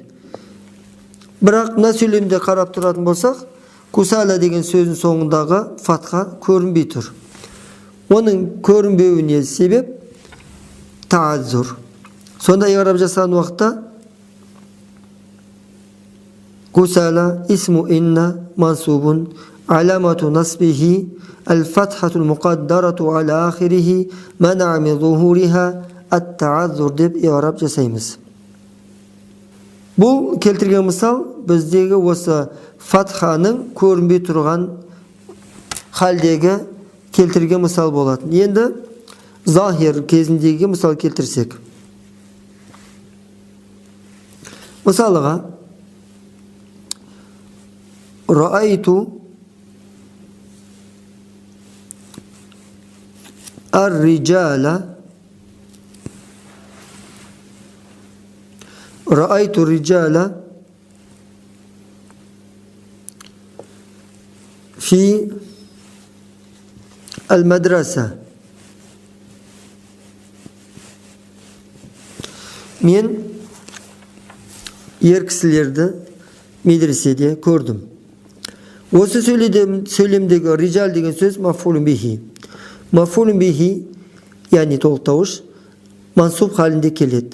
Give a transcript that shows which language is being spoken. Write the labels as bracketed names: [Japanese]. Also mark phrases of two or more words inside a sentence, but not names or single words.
[Kazakh] Бірақ мына сөйлемде қарап тұратын болсақ, кусала деген сөздің соңындағы фатха көрінбей тұр. Оның көрінбеуіне себеп тааззур. Сонда i'rab жасаған уақытта [Arabic] كسالى اسم إن منصوب وعلامة نصبه الفتحة المقدرة على آخره منع من ظهورها التعذر [Kazakh] деп i'rab жасаймыз. Бұл келтірген мысал біздегі осы фатханың көрінбей тұрған халдегі келтірген мысал болатын. Енді захир кезіндегі мысал келтірсек. [Arabic] Мысалыға رأيت الرجال رأيت رجالا في المدرسة. [Kazakh] Мен ер кісілерді медреседе көрдім. Осы сөйлемдегі риджал деген сөз [Arabic] مفعول به. مفعول به, [Kazakh] яғни толықтауыш, мансуб халінде келеді.